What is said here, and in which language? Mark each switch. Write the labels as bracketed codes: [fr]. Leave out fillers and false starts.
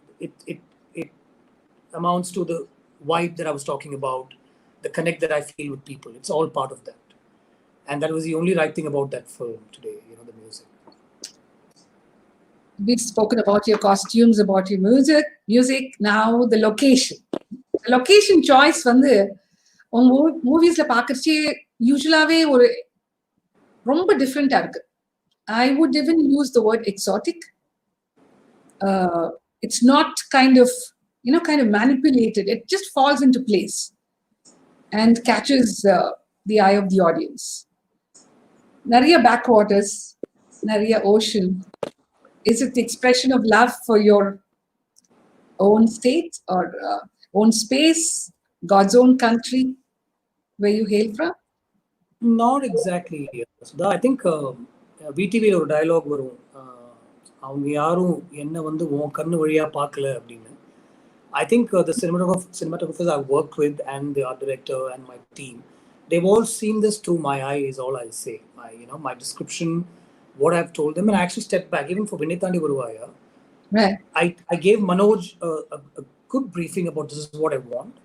[en] It amounts to the vibe that I was talking about, the connect that I feel with people. It's all part of that. And that was the only right thing about that film today, the music. We've spoken about your costumes, about your music. Now the location. The location choice [ta] வந்து மூவிஸ்ல பார்க்கறச்சே யூசுவலாவே ஒரு ரொம்ப டிஃப்ரெண்டா இருக்கு. [en] I would even use the word exotic. It's not kind of manipulated. It just falls into place and catches the eye of the audience. Nariya backwaters, Nariya ocean. Is it the expression of love for your own state or own space, God's own country, where you hail from? Not exactly. So I think [ta] VTV ஒரு dialogue வரும். அவங்க யாரும் என்ன வந்து உன் கண்ணு வழியா பார்க்கல அப்படின்னு. [en] I think the cinematographers I worked with and the art director and my team, they've all seen this through my eye is all I'll say. My description, what I've told them, and I actually stepped back. Even for Vinitandi Varuvaya, right. I gave Manoj a good briefing about this is what I want.